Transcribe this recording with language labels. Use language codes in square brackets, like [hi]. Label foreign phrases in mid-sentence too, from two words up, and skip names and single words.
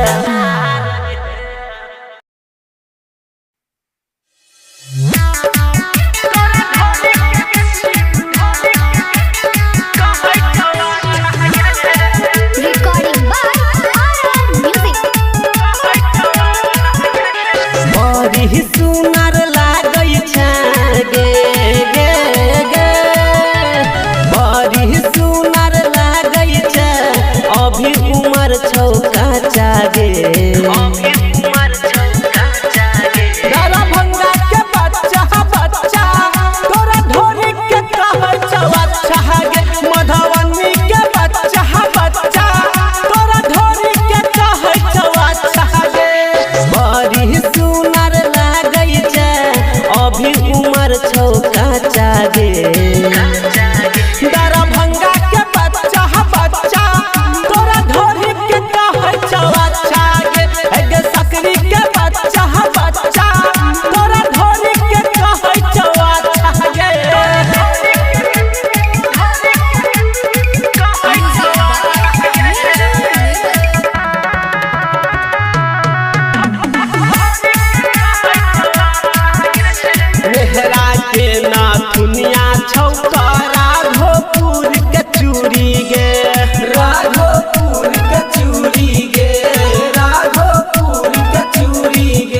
[en] Recording by R Music [mai] बड़ी सुनर लागै छै गे गे गे बड़ी सुनर लागै छै अभी उमर छौ कच्चा गे दरभंगा के बच्चा बच्चा तोरा ढोरी के कहै छौ अच्छा गे मधुबनी के बच्चा बच्चा तोरा ढोरी के कहै छौ अच्छा गे बड़ी सुनर लागै छै अभी उमर छौ कच्चा गे दरभंगा के बच्चा बच्चा तोरा ढोरी के कहै छौ अच्छा गे गे सकरी के बच्चा बच्चा तोरा ढोरी के कहै छौ अच्छा गे मेहरा के नाथुनिया छौ राघोपुर के चूड़ी गे राघोपुर के चूड़ी गे राघोपुर के चूड़ी गे